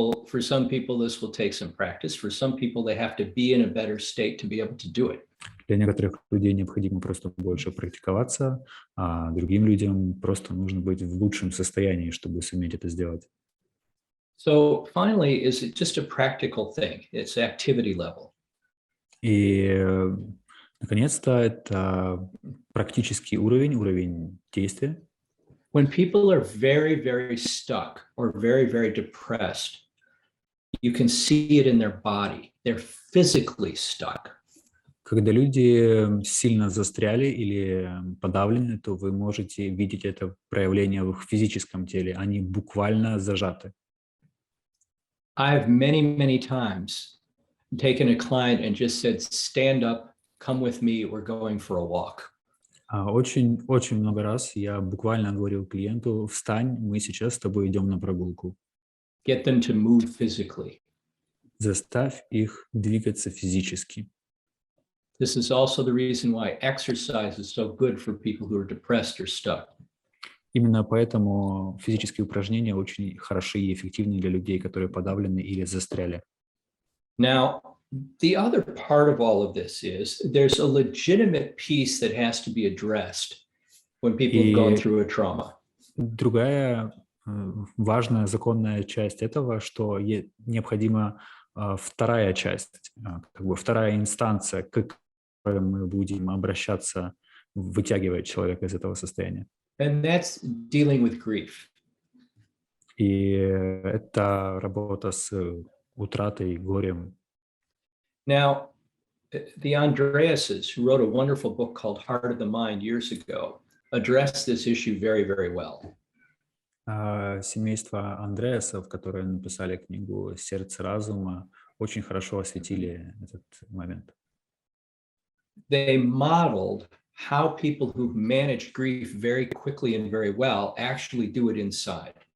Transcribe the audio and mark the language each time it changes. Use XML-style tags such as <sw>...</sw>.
<en>For some people, this will take some practice. For some people, they have to be in a better state to be able to do it.</en> <ru>Для некоторых людей необходимо просто больше практиковаться, а другим людям просто нужно быть в лучшем состоянии, чтобы суметь это сделать.</ru> <en>So finally, is it just a practical thing? It's activity level.</en> <ru>И, наконец-то, это практический уровень действия.</ru> <en>When people are very, very stuck or very, very depressed, you can see it in their body. They're physically stuck.</en> <ru>Когда люди сильно застряли или подавлены, то вы можете видеть это проявление в их физическом теле. Они буквально зажаты.</ru> <en>I've many times taken a client and just said, stand up, come with me, we're going for a walk.</en> <ru>Очень много раз я буквально говорил клиенту: встань, мы сейчас с тобой идем на прогулку.</ru> <en>Get them to move physically.</en> <ru>Заставь их двигаться физически.</ru> <en>This is also the reason why exercise is so good for people who are depressed or stuck.</en> <ru>Именно поэтому физические упражнения очень хороши и эффективны для людей, которые подавлены или застряли.</ru> <en>Now, The other part of all of this is there's a legitimate piece that has to be addressed when people have gone</en> <ru>И</ru> <en>through a trauma.</en> <ru>другая важная законная часть этого, что необходима вторая часть, как бы вторая инстанция, к которой мы будем обращаться, вытягивая человека из этого состояния.</ru> <en>And that's dealing with grief.</en> <ru>И это работа с утратой, горем.</ru> <en>Now, the Andreases, who wrote a wonderful book called Heart of the Mind years ago, addressed this issue very, very well.</en> <ru>Семейство Андреасов, которые написали книгу «Сердце разума», очень хорошо осветили этот момент.</ru> <en>They modeled how people who've managed grief very quickly and very well actually do it inside.</en>